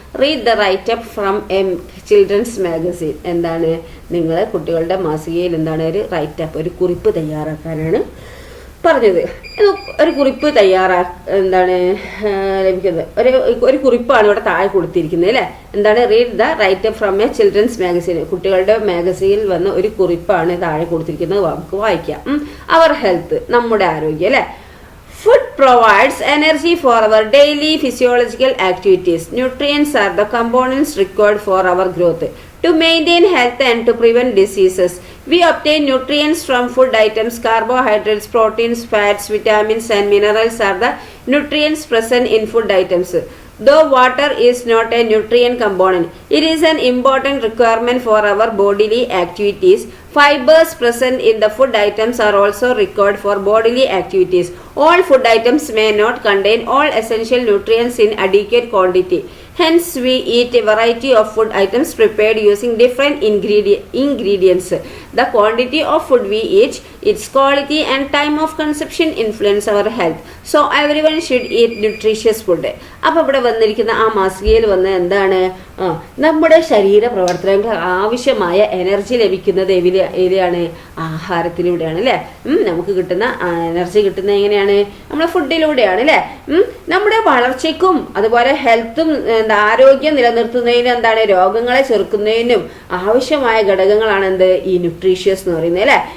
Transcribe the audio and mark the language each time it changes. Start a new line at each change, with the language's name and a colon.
English: read the writeup from a children's magazine,
Malayalam: എന്താണ് നിങ്ങൾ കുട്ടികളുടെ മാസികയിൽ എന്താണ് ഒരു റൈറ്റപ്പ്, ഒരു കുറിപ്പ് തയ്യാറാക്കാനാണ് പറഞ്ഞത്. ഒരു കുറിപ്പ് എന്താണ് ലഭിക്കുന്നത്, ഒരു കുറിപ്പാണ് ഇവിടെ താഴെ കൊടുത്തിരിക്കുന്നത് അല്ലേ. എന്താണ്?
English: read the writeup from a children's magazine,
Malayalam: കുട്ടികളുടെ മാഗസീനിൽ വന്ന ഒരു കുറിപ്പാണ് താഴെ കൊടുത്തിരിക്കുന്നത്. നമുക്ക് വായിക്കാം. അവർ ഹെൽത്ത്, നമ്മുടെ ആരോഗ്യം അല്ലേ.
English: Food provides energy for our daily physiological activities. Nutrients are the components required for our growth. To maintain health and to prevent diseases, we obtain nutrients from food items. Carbohydrates, proteins, fats, vitamins and minerals are the nutrients present in food items. Though water is not a nutrient component, it is an important requirement for our bodily activities. Fibers present in the food items are also required for bodily activities. All food items may not contain all essential nutrients in adequate quantity. Hence, we eat a variety of food items prepared using different ingredients. The quantity of food we eat, its quality and time of consumption influence our health. So, everyone should eat nutritious food.
Malayalam: അപ്പോൾ ഇവിടെ വന്നിരിക്കുന്ന ആ മാസികയിൽ വന്ന് എന്താണ്, നമ്മുടെ ശരീര പ്രവർത്തനങ്ങൾക്ക് ആവശ്യമായ എനർജി ലഭിക്കുന്നത് ഏതിലാണ്? ആഹാരത്തിലൂടെയാണ് അല്ലേ. നമുക്ക് കിട്ടുന്ന എനർജി കിട്ടുന്നത് എങ്ങനെയാണ്? നമ്മുടെ ഫുഡിലൂടെയാണ് അല്ലേ. നമ്മുടെ വളർച്ചയ്ക്കും അതുപോലെ ഹെൽത്തും ആരോഗ്യം നിലനിർത്തുന്നതിനും എന്താണ്, രോഗങ്ങളെ ചെറുക്കുന്നതിനും ആവശ്യമായ ഘടകങ്ങളാണ് എന്ത്, ഈ ന്യൂട്രീഷ്യസ് എന്ന് പറയുന്നത് അല്ലേ.